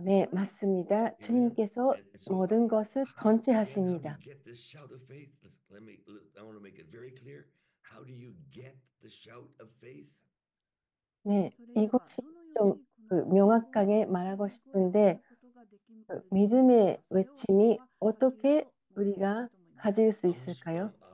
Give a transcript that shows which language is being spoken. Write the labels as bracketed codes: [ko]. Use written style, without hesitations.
[ko] 네, 맞습니다. 주님께서 모든 것을 통치하십니다. [en] I want to make it very clear. How do you get the shout of faith? [ko] 네, 이것이 좀 명확하게 말하고 싶은데 믿음의 외침이 어떻게 우리가 가질 수 있을까요?